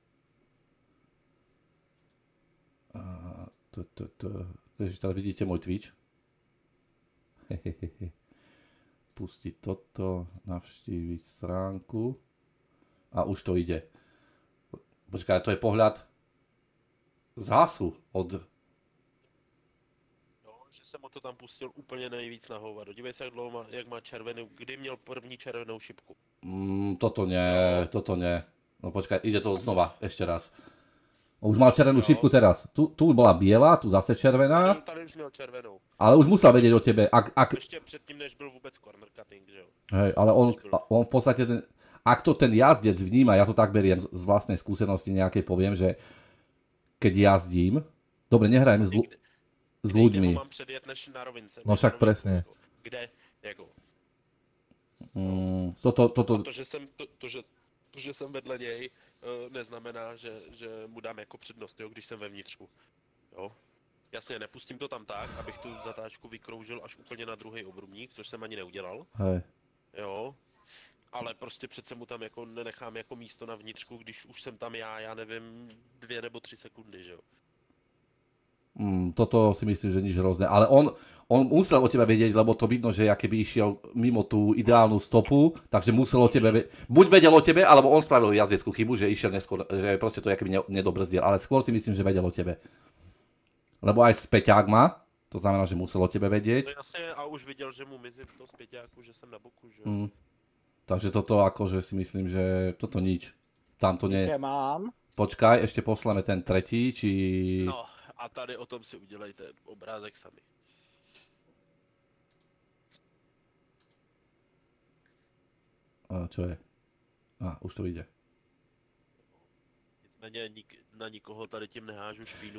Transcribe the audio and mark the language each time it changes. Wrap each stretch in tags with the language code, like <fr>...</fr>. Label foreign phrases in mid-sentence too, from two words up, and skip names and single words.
<sk>Ježiš, teraz vidíte môj Twitch. Pustiť toto, navštíviť stránku. A už to ide. Počkaj, to je pohľad zásu od... No,</sk> <cs>že jsem mu to tam pustil úplně nejvíc na hovado. Dívej se, jak má červenou, kdy měl první červenou šipku.</cs> <sk>Toto nie. No počkaj, ide to znova, ešte raz. Už mal červenú šipku teraz. Tu bola biela, tu zase červená.</sk> <cs>Tady už měl červenou.</cs> <sk>Ale už musel vedieť o tebe.</sk> <cs>Ještě předtím, než byl vůbec</cs> <en>corner cutting,</en> <cs>že jo?</cs> <sk>Hej, ale on v podstate ak to ten jazdec vníma, ja to tak beriem z vlastnej skúsenosti nejakej poviem, že keď jazdím, dobre, nehrajem s ľuďmi.</sk> <cs>Kde ho mám předjet než na rovince?</cs> <sk>No však presne.</sk> <cs>Kde? Jako? To, že jsem vedle něj, neznamená, že mu dám jako přednost, jo, když jsem vevnitřku. Jo? Jasně, nepustím to tam tak, abych tu zatáčku vykroužil až úplně na druhý obrubník, což jsem ani neudělal.</cs> <sk>Hej. Jo.</sk> <cs>Ale prostě přece mu tam jako nenechám jako místo na vnitřku, když už jsem tam já nevím, 2 nebo 3 sekundy, že jo.</cs> <sk>Toto si myslím, že nič hrozné, ale on musel o tebe vedieť, lebo to vidno, že keby išiel mimo tú ideálnu stopu, takže musel o tebe buď vedel o tebe, alebo on spravil jazdeckú chybu, že išiel neskôr, že proste to keby nedobrzdil, ale skôr si myslím, že vedel o tebe. Lebo aj späťák má, to znamená, že musel o tebe vedieť. No jasne, a už videl, že mu mizí v tom späťáku, že som na boku, že Takže toto akože si myslím, že toto nič. Tam to nie... Mám. Počkaj, ešte pošleme ten tretí, či... No,</sk> <cs>a tady o tom si udělejte obrázek sami.</cs> <sk>Čo je? Už to ide.</sk> <cs>Nicméně na nikoho tady tím nehážu špínu.</cs>